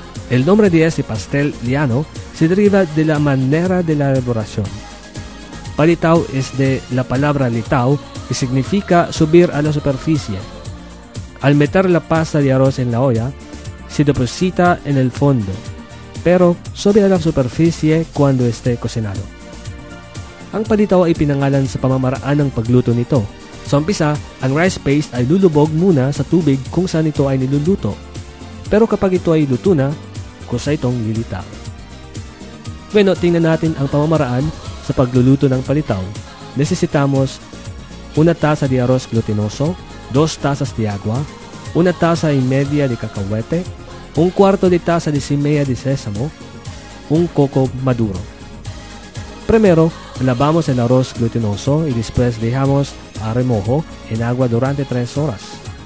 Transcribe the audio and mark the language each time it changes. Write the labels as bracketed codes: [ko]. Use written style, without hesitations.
[es] El nombre de este pastel llano se deriva de la manera de la elaboración. Balitao es de la palabra litao, que significa subir a la superficie. Al meter la pasta de arroz en la olla, se deposita en el fondo, pero sube a la superficie cuando esté cocinado. [tl] Ang balitao ay pinangalan sa pamamaraan ng pagluto nito. Sa umpisa, ang rice paste ay lulubog muna sa tubig kung saan ito ay niluluto. Pero kapag ito ay luto na, kusa itong lilitao. Bueno, tingnan natin ang pamamaraan sa pagluluto ng balitao. [es] Necesitamos 1 taza de arroz glutinoso, 2 tazas de agua, 1 taza y media de cacahuete, 1 cuarto de taza de semilla de sésamo, 1 coco maduro. Primero, lavamos el arroz glutinoso y después dejamos a remojo en agua durante 3 horas.